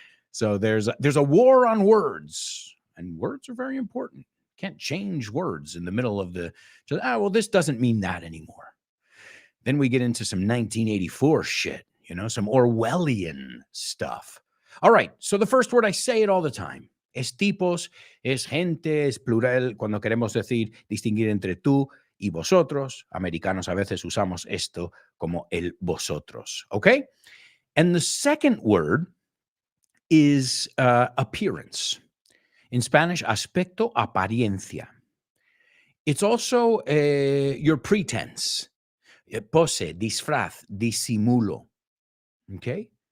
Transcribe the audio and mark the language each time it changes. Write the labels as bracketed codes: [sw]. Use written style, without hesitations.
[en] So there's a war on words, and words are very important. Can't change words in the middle of this doesn't mean that anymore. Then we get into some 1984 shit, some Orwellian stuff. All right, so the first word, I say it all the time. [es] Es tipos, es gente, es plural. Cuando queremos distinguir entre tú y vosotros, americanos a veces usamos esto como el vosotros, okay? [en] And the second word is appearance. In Spanish, [es] aspecto, apariencia. [en] It's also your pretense. [es] Pose, disfraz, disimulo. Okay?